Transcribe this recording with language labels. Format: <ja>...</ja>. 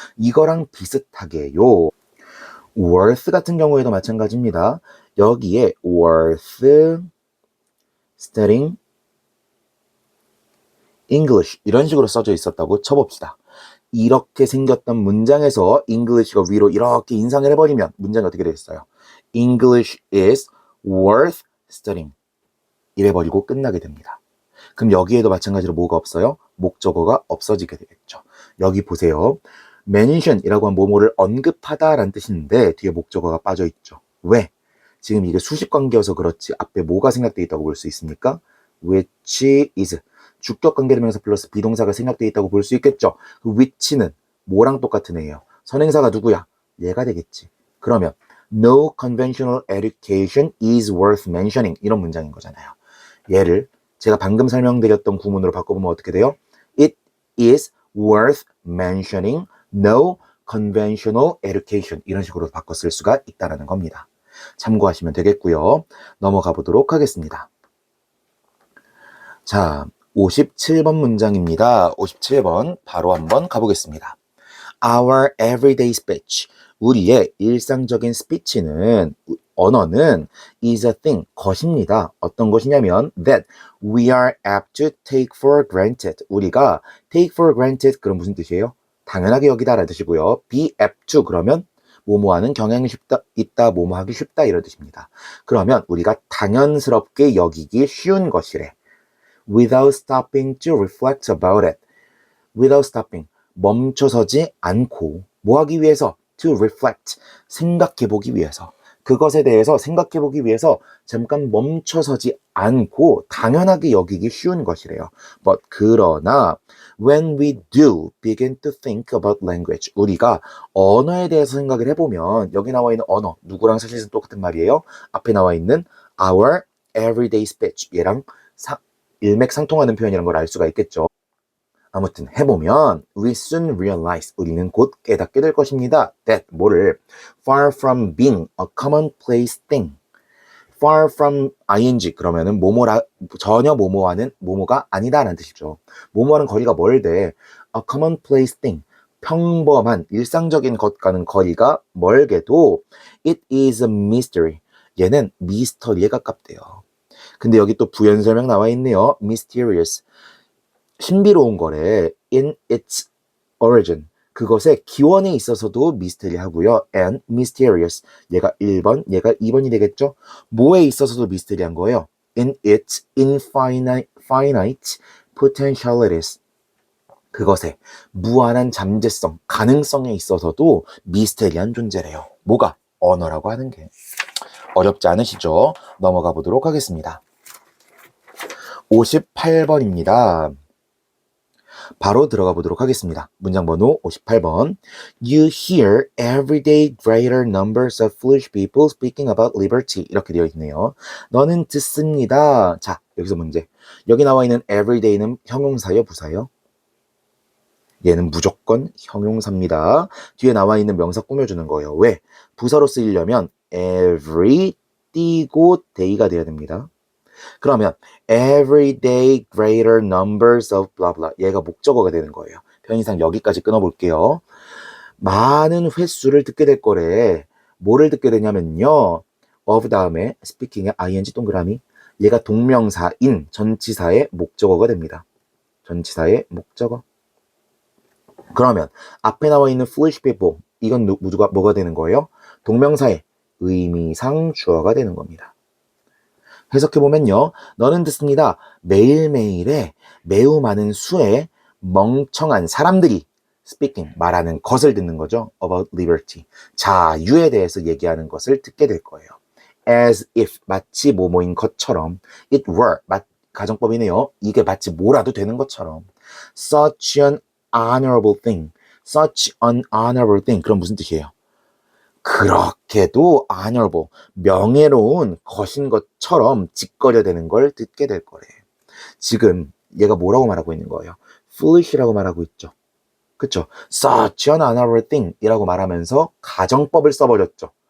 <ko>이거랑 비슷하게요. worth 같은 경우에도 마찬가지입니다. 여기에</ko> <en>worth studying English</en> <ko>이런 식으로 써져 있었다고 쳐봅시다. 이렇게 생겼던 문장에서 English가 위로 이렇게 인상을 해버리면 문장이 어떻게 되겠어요?</ko> <en>English is worth studying</en> <ko>이래버리고 끝나게 됩니다. 그럼 여기에도 마찬가지로 뭐가 없어요? 목적어가 없어지게 되겠죠. 여기 보세요. mention이라고 한 뭐뭐를 언급하다라는 뜻인데 뒤에 목적어가 빠져 있죠. 왜? 지금 이게 수식 관계여서 그렇지 앞에 뭐가 생략되어 있다고 볼 수 있습니까?</ko> <en>which is</en> <ko>주격 관계대명사 플러스 비동사가 생략되어 있다고 볼 수 있겠죠. 그 which는 뭐랑 똑같은 애예요? 선행사가 누구야? 얘가 되겠지. 그러면</ko> <en>no conventional education is worth mentioning</en> <ko>이런 문장인 거잖아요. 얘를 제가 방금 설명드렸던 구문으로 바꿔보면 어떻게 돼요?</ko> <en>It is worth mentioning no conventional education</en> <ko>이런 식으로 바꿔 쓸 수가 있다는 겁니다. 참고하시면 되겠고요. 넘어가 보도록 하겠습니다. 자, 57번 문장입니다. 57번 바로 한번 가보겠습니다.</ko> <en>Our everyday speech.</en> <ko>우리의 일상적인 스피치는 언어는</ko> <en>is a thing,</en> <ko>것입니다. 어떤 것이냐면</ko> <en>that we are apt to take for granted.</en> <ko>우리가</ko> <en>take for granted</en> <ko>그럼 무슨 뜻이에요? 당연하게 여기다라는 뜻이고요.</ko> <en>be apt to</en> <ko>그러면 뭐뭐하는 경향이 쉽다, 있다, 뭐뭐하기 쉽다 이런 뜻입니다. 그러면 우리가 당연스럽게 여기기 쉬운 것이래.</ko> <en>Without stopping to reflect about it. Without stopping.</en> <ko>멈춰서지 않고 뭐 하기 위해서?</ko> <en>To reflect.</en> <ko>생각해보기 위해서. 그것에 대해서 생각해보기 위해서 잠깐 멈춰서지 않고 당연하게 여기기 쉬운 것이래요. But 그러나</ko> <en>when we do begin to think about language</en> <ko>우리가 언어에 대해서 생각을 해보면 여기 나와 있는 언어 누구랑 사실은 똑같은 말이에요. 앞에 나와 있는</ko> <en>our everyday speech</en> <ko>얘랑 일맥상통하는 표현이라는 걸 알 수가 있겠죠. 아무튼 해보면</ko> <en>we soon realize</en> <ko>우리는 곧 깨닫게 될 것입니다. that 뭐를</ko> <en>far from being a commonplace thing</en> <ko>far from ing 그러면은 뭐뭐라 전혀 뭐뭐하는 뭐뭐가 아니다라는 뜻이죠. 뭐뭐하는 거리가 멀대</ko> <en>a commonplace thing</en> <ko>평범한 일상적인 것과는 거리가 멀게도</ko> <en>it is a mystery</en> <ko>얘는 미스터리에 가깝대요. 근데 여기 또 부연 설명 나와 있네요. mysterious 신비로운 거래.</ko> <en>in its origin.</en> <ko>그것의 기원에 있어서도 미스테리하고요.</ko> <en>and mysterious.</en> <ko>얘가 1번, 얘가 2번이 되겠죠? 뭐에 있어서도 미스테리한 거예요?</ko> <en>in its finite potentialities.</en> <ko>그것의 무한한 잠재성, 가능성에 있어서도 미스테리한 존재래요. 뭐가? 언어라고 하는 게. 어렵지 않으시죠? 넘어가 보도록 하겠습니다. 58번입니다. 바로 들어가 보도록 하겠습니다. 문장 번호 58번.</ko> <en>You hear everyday greater numbers of foolish people speaking about liberty.</en> <ko>이렇게 되어 있네요. 너는 듣습니다. 자, 여기서 문제. 여기 나와 있는 everyday는 형용사요, 부사요? 얘는 무조건 형용사입니다. 뒤에 나와 있는 명사 꾸며주는 거예요. 왜? 부사로 쓰이려면 every 띄고 day가 돼야 됩니다. 그러면</ko> <en>everyday greater numbers of blah blah</en> <ko>얘가 목적어가 되는 거예요. 편의상 여기까지 끊어볼게요. 많은 횟수를 듣게 될 거래. 뭐를 듣게 되냐면요. of 다음에 speaking의 ing 동그라미 얘가 동명사인 전치사의 목적어가 됩니다. 전치사의 목적어. 그러면 앞에 나와 있는</ko> <en>foolish people</en> <ko>이건 누가 뭐가 되는 거예요? 동명사의 의미상 주어가 되는 겁니다. 해석해보면요. 너는 듣습니다. 매일매일에 매우 많은 수의 멍청한 사람들이 speaking, 말하는 것을 듣는 거죠.</ko> <en>about liberty.</en> <ko>자유에 대해서 얘기하는 것을 듣게 될 거예요.</ko> <en>as if,</en> <ko>마치 뭐뭐인 것처럼.</ko> <en>it were,</en> <ko>가정법이네요. 이게 마치 뭐라도 되는 것처럼.</ko> <en>such an honorable thing. such an honorable thing.</en> <ko>그럼 무슨 뜻이에요? 그렇게도 honorable, 명예로운 것인 것처럼 짓거려대는 걸 듣게 될 거래. 지금 얘가 뭐라고 말하고 있는 거예요? foolish라고 말하고 있죠. 그쵸?</ko> <en>such an honorable thing</en> <ko>이라고 말하면서 가정법을 써버렸죠.</ko>